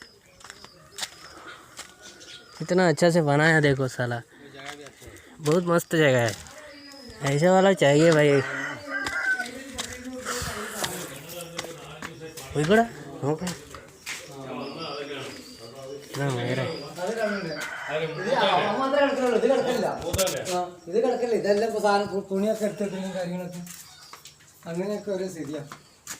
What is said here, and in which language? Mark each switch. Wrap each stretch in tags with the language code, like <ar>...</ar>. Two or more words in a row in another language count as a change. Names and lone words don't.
<hi>कितना अच्छा से बनाया देखो साला बहुत मस्त जगह है ऐसे वाला चाहिए भाई कोड़ा मेरा</hi> <ml>ഇത് കിടക്കില്ല. ഇതെല്ലാം സാധനം തുണിയൊക്കെ എടുത്തിട്ടും കാര്യങ്ങളൊക്കെ അങ്ങനെയൊക്കെ ഒരു സ്ഥിതിയാണ്.</ml>